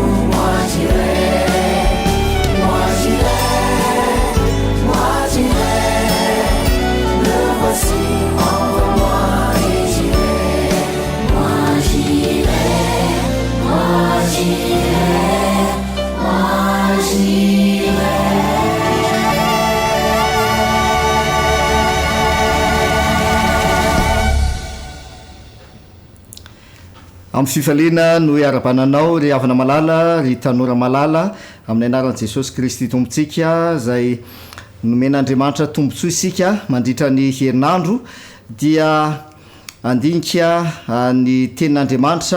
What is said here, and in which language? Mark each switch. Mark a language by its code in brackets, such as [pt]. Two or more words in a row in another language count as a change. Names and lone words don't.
[fr] Moi j'irai me voici, envoie-moi et j'irai. Moi j'irai, moi j'irai. [mg] Amin'ny fifaliana no iara-bananao ry havana malala, ry tanora malala, amin'ny anaran'i Jesosy Kristy tompontsika zay nomen'Andriamanitra tombontsoa isika mandritra ny herinandro, dia andinika ny tenin'Andriamanitra